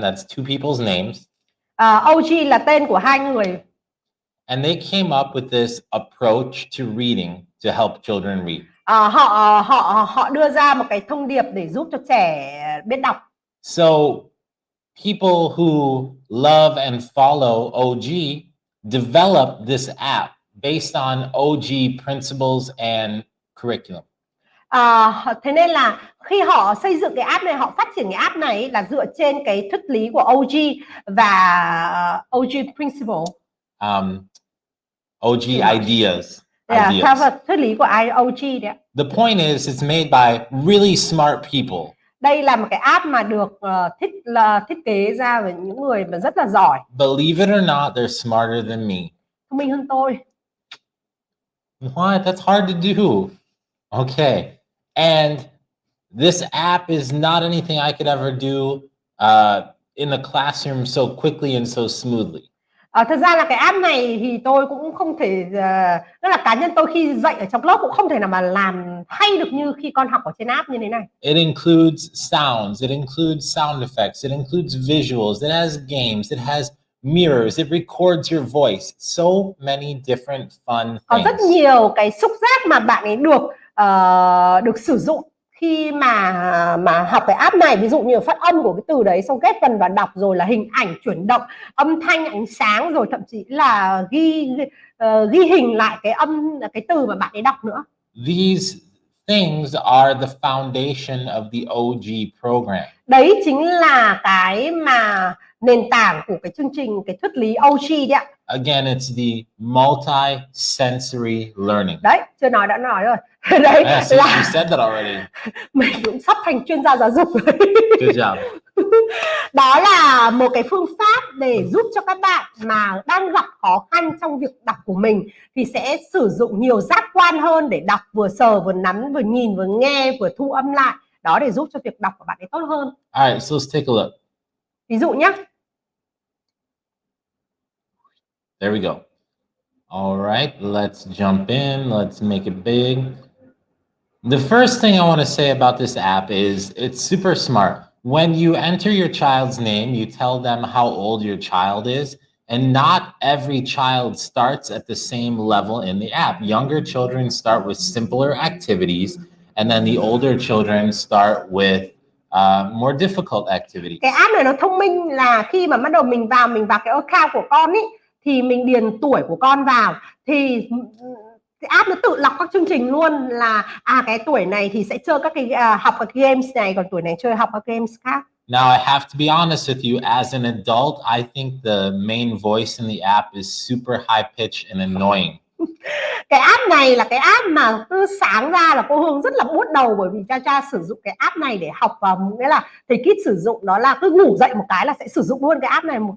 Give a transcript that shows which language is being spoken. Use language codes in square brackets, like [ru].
[en] That's two people's names. [vi] OG là tên của hai người. [en] And they came up with this approach to reading to help children read. [vi] Họ đưa ra một cái thông điệp để giúp cho trẻ biết đọc. [en] So people who love and follow OG developed this app based on OG principles and curriculum. [vi] Thế nên là khi họ xây dựng cái app này, họ phát triển cái app này là dựa trên cái thuyết lý của OG và [en] OG principle. OG ideas. [vi] Theo thuyết lý của OG đấy. [en] The point is, it's made by really smart people. [vi] Đây là một cái app mà được thiết kế ra với những người mà rất là giỏi. [en] Believe it or not, they're smarter than me. [vi] Thông minh hơn tôi. [en] What? That's hard to do. Okay. And this app is not anything I could ever do in the classroom so quickly and so smoothly. [vi] Thật ra là cái app này thì tôi cũng không thể, tức là cá nhân tôi khi dạy ở trong lớp cũng không thể nào mà làm hay được như khi con học ở trên app như thế này. [en] It includes sounds, it includes sound effects, it includes visuals, it has games, it has mirrors, it records your voice. So many different fun [vi] Có rất [en] things. [vi] nhiều cái xúc giác mà bạn ấy được sử dụng khi mà học cái app này, ví dụ như phát âm của cái từ đấy, xong ghép vần và đọc, rồi là hình ảnh chuyển động, âm thanh, ánh sáng, rồi thậm chí là ghi hình lại cái từ mà bạn ấy đọc nữa. [en] These things are the foundation of the OG program. [vi] Đấy chính là cái mà nền tảng của cái chương trình, cái thuyết lý OG đấy ạ. [en] Again, it's the multi-sensory learning. [vi] Đấy, chưa nói đã nói rồi. Đấy [en] Yes, you said that already. [vi] Mình cũng sắp thành chuyên gia giáo dục rồi. [en] Good job. [vi] Đó là một cái phương pháp để giúp cho các bạn mà đang gặp khó khăn trong việc đọc của mình thì sẽ sử dụng nhiều giác quan hơn để đọc, vừa sờ, vừa nắm, vừa nhìn, vừa nghe, vừa thu âm lại. Đó, để giúp cho việc đọc của bạn ấy tốt hơn. [en] All right, so let's take a look. [vi] Ví dụ nhé. [en] There we go. All right, let's jump in. Let's make it big. The first thing I want to say about this app is it's super smart. When you enter your child's name, you tell them how old your child is, and not every child starts at the same level in the app. Younger children start with simpler activities, and then the older children start with more difficult activities. [vi] Cái app này nó thông minh là khi mà bắt đầu mình vào cái account của con ý, thì mình điền tuổi của con vào thì cái app nó tự lọc các chương trình luôn, là cái tuổi này thì sẽ chơi các cái học các games này, còn tuổi này chơi học các games khác. [en] Now I have to be honest with you, as an adult, I think the main voice in the app is super high pitched and annoying. [vi] Cái app này là cái app mà cứ sáng ra là cô Hương rất là buốt đầu, bởi vì cha sử dụng cái app này để học, và nghĩa là thầy Kít sử dụng đó là cứ ngủ dậy một cái là sẽ sử dụng luôn cái app này.